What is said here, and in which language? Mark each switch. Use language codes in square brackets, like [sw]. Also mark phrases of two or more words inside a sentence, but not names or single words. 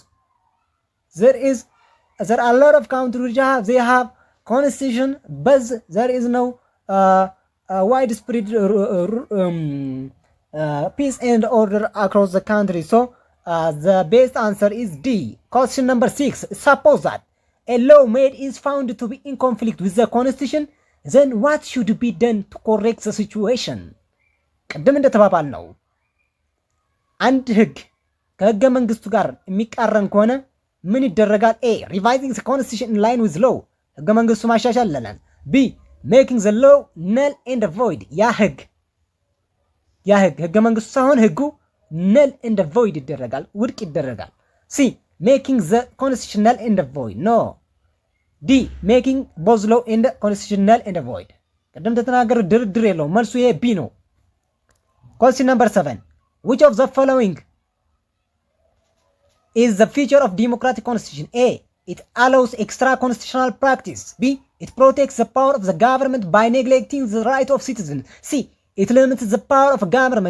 [en] There are a lot of countries which they have constitution, but there is no widespread peace and order across the country. So the best answer is D. Question number 6. Suppose that a law made is found to be in conflict with the constitution, then what should be done to correct the situation? [am] ቅድም እንደተባባል ነው አንድ ህግ ከህገ መንግስቱ ጋር የሚቃረን ከሆነ ምን ይደረጋል? [en] A. Revising the constitution in line with law. [am] ህገ መንግስቱ ማሻሻል ለለን። B. [en] Making the law null and void. [am] ያ ህግ ህገ መንግስቱ ሳይሆን ህጉ [en] null and void [am] ይደረጋል፣ ውድቅ ይደረጋል። C. [en] Making the constitution null and void. No. D. Making both law and constitution null and void. [am] ቅድም ተተናገረ ድርድር የለውም። መልሱ ይሄ B ነው። [en] Question number 7. Which of the following is the feature of democratic constitution? A. It allows extra constitutional practice. B. It protects the power of the government by neglecting the right of citizens. C. It limits the power of government.